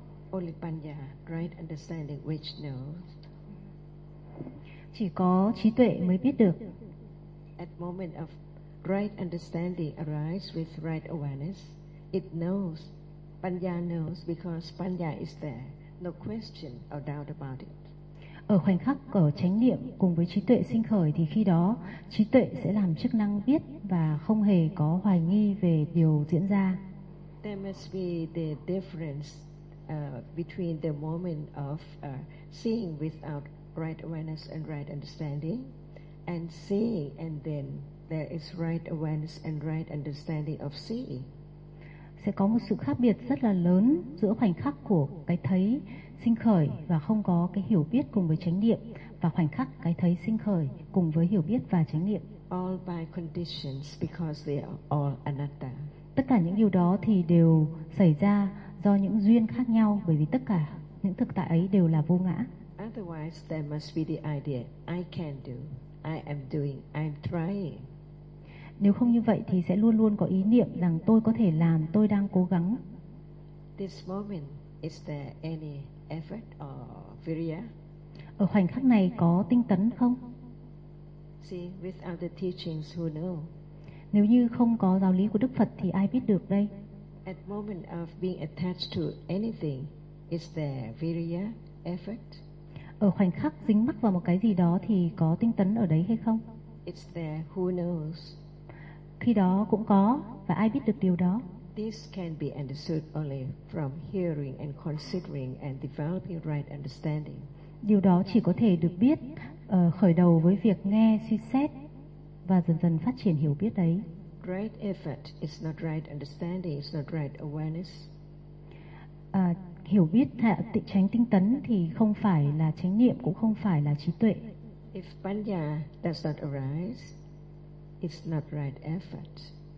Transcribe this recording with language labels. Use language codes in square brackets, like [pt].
[en] Only panya, right understanding, which knows. [vi] Chỉ có trí tuệ mới biết được. [en] At moment of right understanding arise with right awareness, it knows. Panya knows because panya is there. No question or doubt about it. [vi] Ở khoảnh khắc của chánh niệm cùng với trí tuệ sinh khởi thì khi đó trí tuệ sẽ làm chức năng biết và không hề có hoài nghi về điều diễn ra. [en] There must be the difference between the moment of seeing without right awareness and right understanding, and seeing, and then there is right awareness and right understanding of seeing. [vi] Sẽ có một sự khác biệt rất là lớn giữa khoảnh khắc của cái thấy sinh khởi và không có cái hiểu biết cùng với chánh niệm, và khoảnh khắc cái thấy sinh khởi cùng với hiểu biết và chánh niệm. [en] All by conditions because they are all anatta. [vi] Tất cả những điều đó thì đều xảy ra do những duyên khác nhau, bởi vì tất cả những thực tại ấy đều là vô ngã. [en] Otherwise, there must be the idea I can do, I am doing, I'm trying. [vi] Nếu không như vậy thì sẽ luôn luôn có ý niệm rằng tôi có thể làm, tôi đang cố gắng. [en] This moment, is there any effort or virya? [vi] Ở khoảnh khắc này có tinh tấn không? [en] See, without the teachings, who know? [vi] Nếu như không có giáo lý của Đức Phật thì ai biết được đây? [en] At moment of being attached to anything, is there virya effort? [vi] Ở khoảnh khắc dính mắc vào một cái gì đó thì có tinh tấn ở đấy hay không? [en] It's there, who knows? [vi] Khi đó cũng có, và ai biết được điều đó? [en] This can be understood only from hearing and considering and developing right understanding. [vi] Điều đó chỉ có thể được biết khởi đầu với việc nghe, suy xét và dần dần phát triển hiểu biết đấy. [en] Right effort is not right understanding, it's not right awareness. [vi] Hiểu biết tránh tinh tấn thì không phải là chánh niệm, cũng không phải là trí tuệ. [en] If panya does not arise, it's not right effort.